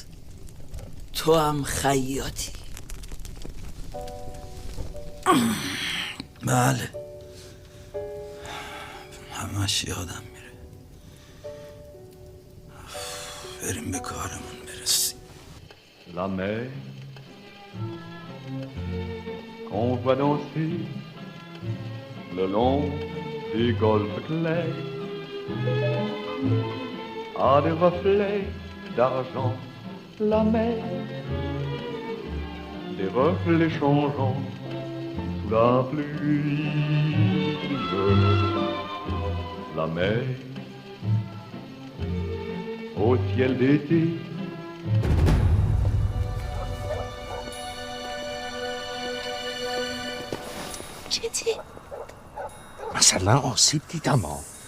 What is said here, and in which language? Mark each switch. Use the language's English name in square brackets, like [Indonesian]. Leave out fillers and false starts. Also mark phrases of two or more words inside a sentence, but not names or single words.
[Persian] تو هم خیاطی. بله، همش یادم میره. بریم به کارمون برسیم. [French] La mer qu'on voit danser le long des golfes clairs a des reflets d'argent. La mer, des reflets changeants sous la pluie. La mer au ciel d'été. [Persian] چتی؟ مثلا آسیب دیدم ها.